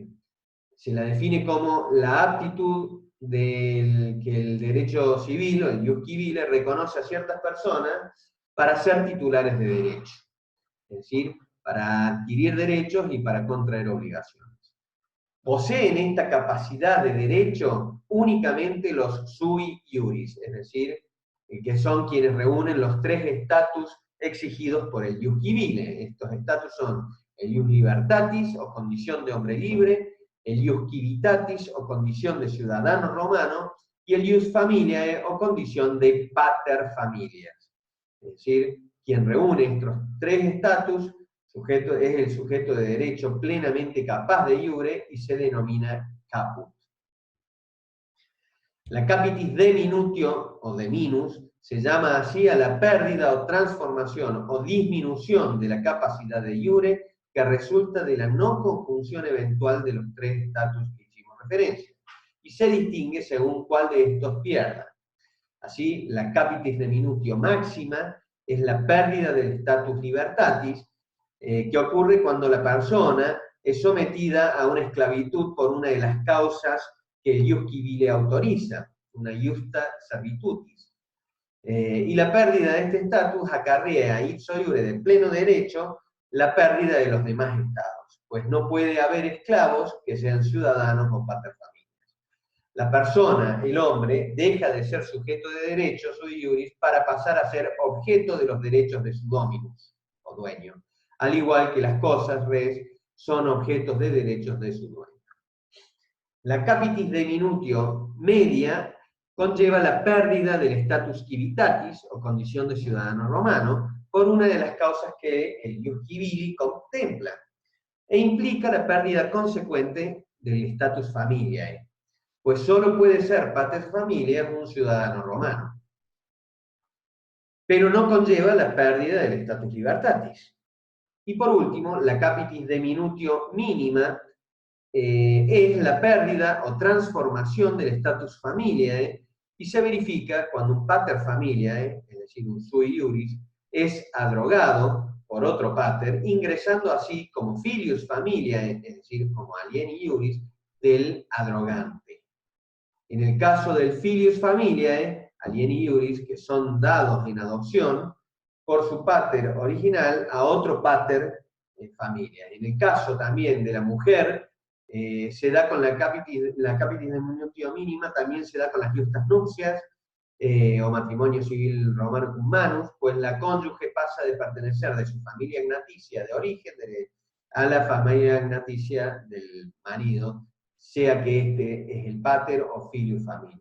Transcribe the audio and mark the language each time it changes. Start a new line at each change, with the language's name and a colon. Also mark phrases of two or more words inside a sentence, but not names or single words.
Spanish: Se la define como la aptitud que el derecho civil o el
Latin: ius civile
Spanish: reconoce a ciertas personas para ser titulares de derecho, es decir, para adquirir derechos y para contraer obligaciones. Poseen esta capacidad de derecho únicamente los
Latin: sui iuris,
Spanish: es decir, que son quienes reúnen los tres estatus exigidos por el
Latin: ius civile.
Spanish: Estos estatus son el
Latin: ius libertatis
Spanish: o condición de hombre libre, el
Latin: ius civitatis
Spanish: o condición de ciudadano romano, y el
Latin: ius familiae
Spanish: o condición de
Latin: pater familias.
Spanish: Es decir, quien reúne estos tres estatus es el sujeto de derecho plenamente capaz
Latin: de iure
Spanish: y se denomina caput. La
Latin: capitis deminutio
Spanish: o
Latin: de minus
Spanish: se llama así a la pérdida o transformación o disminución de la capacidad
Latin: de iure
Spanish: que resulta de la no conjunción eventual de los tres estatus que hicimos referencia, y se distingue según cuál de estos pierda. Así, la
Latin: capitis deminutio
Spanish: máxima es la pérdida del
Latin: status libertatis,
Spanish: que ocurre cuando la persona es sometida a una esclavitud por una de las causas que el
Latin: ius civile
Spanish: autoriza, una
Latin: iusta servitutis.
Spanish: Y la pérdida de este estatus acarrea
Latin: ipso iure
Spanish: de pleno derecho la pérdida de los demás estados, pues no puede haber esclavos que sean ciudadanos o paterfamilias. La persona, el hombre, deja de ser sujeto de derechos
Latin: sui iuris
Spanish: para pasar a ser objeto de los derechos de su dominus, o dueño, al igual que las cosas, res, son objetos de derechos de su dueño. La
Latin: capitis deminutio
Spanish: media conlleva la pérdida del
Latin: status civitatis,
Spanish: o condición de ciudadano romano, por una de las causas que el
Latin: ius civili
Spanish: contempla, e implica la pérdida consecuente del
Latin: status familiae,
Spanish: pues solo puede ser
Latin: pater familias
Spanish: un ciudadano romano. Pero no conlleva la pérdida del
Latin: status libertatis.
Spanish: Y por último, la
Latin: capitis deminutio
Spanish: mínima es la pérdida o transformación del
Latin: status familiae
Spanish: y se verifica cuando un
Latin: pater familiae,
Spanish: es decir, un
Latin: sui iuris,
Spanish: es adrogado por otro pater, ingresando así como
Latin: filius familiae,
Spanish: es decir, como
Latin: alieni iuris,
Spanish: del adrogante. En el caso del
Latin: filius familiae, alieni iuris,
Spanish: que son dados en adopción por su pater original a otro pater familia. En el caso también de la mujer, se da con la
Latin: capitis deminutio
Spanish: mínima, también se da con las justas nupcias, o matrimonio civil romano
Latin: cum manus,
Spanish: pues la cónyuge pasa de pertenecer de su familia ignaticia de origen a la familia ignaticia del marido, sea que este es el pater o
Latin: filius familiae.